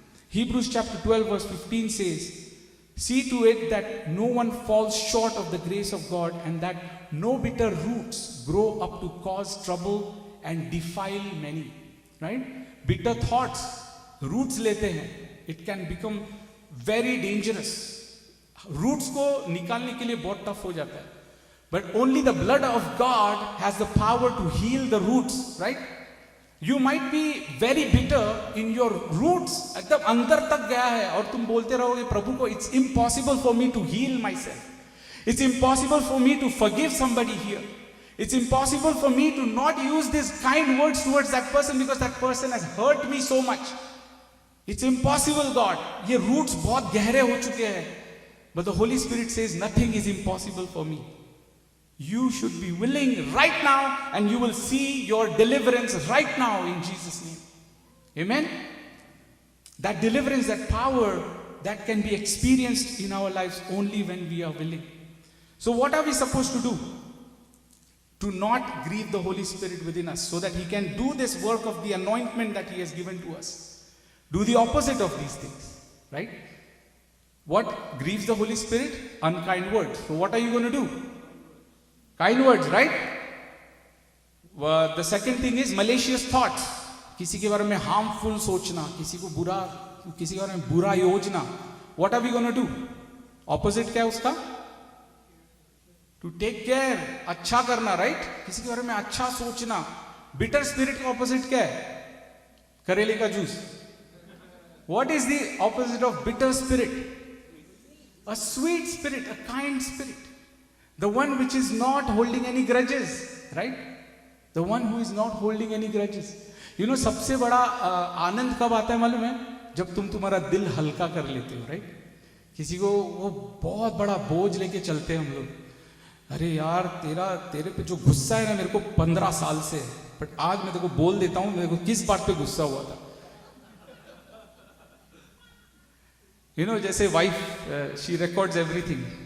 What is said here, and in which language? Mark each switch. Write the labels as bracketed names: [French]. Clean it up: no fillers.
[English] Hebrews chapter 12 verse 15 says, see to it that no one falls short of the grace of God, and that no bitter roots grow up to cause trouble and defile many. Right? Bitter thoughts, roots [Hindi] लेते हैं. [English] It can become very dangerous. [Hindi] Roots को निकालने के लिए बहुत tough हो जाता है. [English] But only the blood of God has the power to heal the roots, right? You might be very bitter in your roots. [Hindi] एकदम अंदर तक गया है और तुम बोलते रहोगे प्रभु को, [English] it's impossible for me to heal myself. It's impossible for me to forgive somebody here. It's impossible for me to not use these kind words towards that person because that person has hurt me so much. It's impossible, God. [Hindi] ये roots बहुत गहरे हो चुके हैं. [English] But the Holy Spirit says nothing is impossible for me. You should be willing right now and you will see your deliverance right now in Jesus' name. Amen? That deliverance, that power, that can be experienced in our lives only when we are willing. So what are we supposed to do? To not grieve the Holy Spirit within us so that He can do this work of the anointment that He has given to us. Do the opposite of these things. Right? What grieves the Holy Spirit? Unkind words. So what are you going to do? Kind words, right? The second thing is malicious thoughts. [Hindi] किसी के बारे में harmful सोचना, किसी के बारे में बुरा योजना. [English] What are we going to do? [Hindi] Opposite क्या है उसका? [English] To take care, [Hindi] अच्छा करना, [English] right? [Hindi] किसी के बारे में अच्छा सोचना. Bitter spirit का opposite क्या है? करेले का juice. [English] What is the opposite of bitter spirit? A sweet spirit, a kind spirit. The one which is not holding any grudges, right? The one who is not holding any grudges. You know, [Hindi] सबसे बड़ा आनंद कब आता है मालूम है? जब तुम तुम्हारा दिल हल्का कर लेते हो, right? किसी को वो बहुत बड़ा बोझ लेके चलते हैं हम लोग. अरे यार तेरे पे जो गुस्सा है ना मेरे को 15 साल से, बट आज मैं तेरे को बोल देता हूँ मेरे को किस बात पे गुस्सा हुआ था. [English] You know, [Hindi] जैसे [English] wife she records everything.